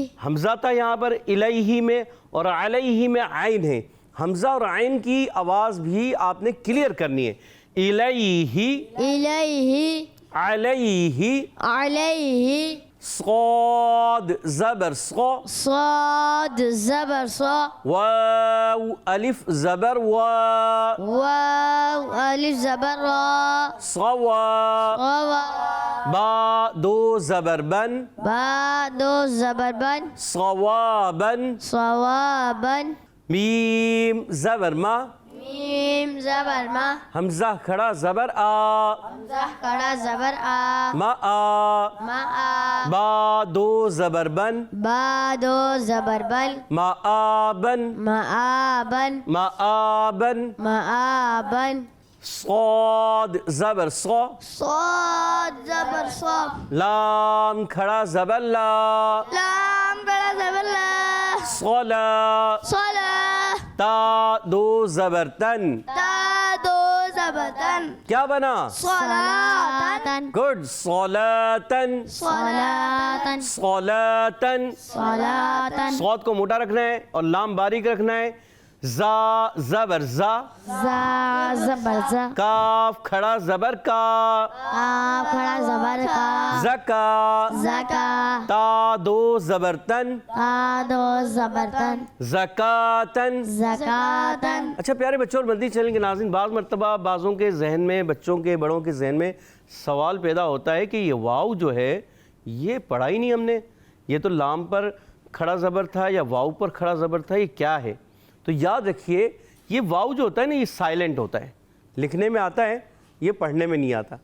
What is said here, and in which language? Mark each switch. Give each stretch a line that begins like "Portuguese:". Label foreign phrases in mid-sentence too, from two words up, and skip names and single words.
Urdu: حمزہ تھا یہاں پر الیہ میں، اور علیہ میں عین ہے، حمزہ اور عین کی آواز بھی آپ نے کلیئر کرنی ہے، الیہ،
Arabic: الیہ، علیہ، علیہ،
Urdu: صاد زبر صا، صاد زبر صا، واو الف زبر وا، واو الف زبر را،
Arabic: صوا، غوا،
Urdu: با دو زبر بن، با دو زبر بن،
Arabic: صوابا، صوابا،
Urdu: میم زبر ما، میم زبر ما حمزہ کھڑا زبر آ حمزہ کڑا زبر آ
Arabic: ما آ ما آ
Urdu: با دو زبر بن با دو زبر بل
Arabic: ما آبن ما آبن ما آبن ما آبن
Urdu: صاد زبر صا صاد زبر صاد لام کھڑا زبر لا لام کڑا زبر لا
Arabic: صلا صلا
Urdu: تا دو زبر تن تا دو زبر تن کیا بنا
Arabic: صلاتن گڈ صلاتن صلاتن صلاتن صلاتن
Urdu: صاد کو موٹا رکھنا ہے اور لام باریک رکھنا ہے زا زبر زا زا زبر زا کاف کھڑا زبر کا کاف کھڑا زبر کا
Arabic: زکا زکا
Urdu: تا دو زبر تن تا دو زبر تن
Arabic: زکاتن زکاتن
Urdu: اچھا پیارے بچوں اور مدنی چینل کے ناظرین، بعض مرتبہ بعضوں کے ذہن میں، بچوں کے بڑوں کے ذہن میں سوال پیدا ہوتا ہے کہ یہ واو جو ہے یہ پڑھا ہی نہیں ہم نے، یہ تو لام پر کھڑا زبر تھا یا واو پر کھڑا زبر تھا، یہ کیا ہے؟ تو یاد رکھیے یہ واو جو ہوتا ہے نا یہ سائلنٹ ہوتا ہے، لکھنے میں آتا ہے، یہ پڑھنے میں نہیں آتا۔